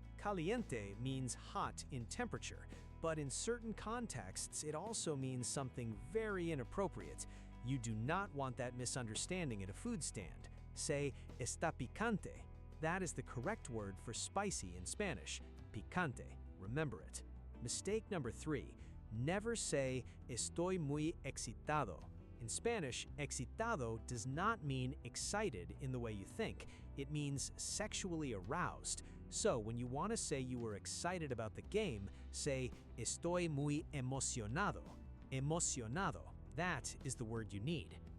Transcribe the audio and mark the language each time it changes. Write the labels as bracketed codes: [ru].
[en] Caliente means hot in temperature, but in certain contexts, it also means something very inappropriate. You do not want that misunderstanding at a food stand. Say, [es] está picante. [en] That is the correct word for spicy in Spanish. Picante. Remember it. Mistake number 3. Never say, [es] estoy muy excitado. [en] In Spanish, excitado does not mean excited in the way you think. It means sexually aroused. So when you want to say you were excited about the game, say, [es] estoy muy emocionado. [en] Emocionado. That is the word you need.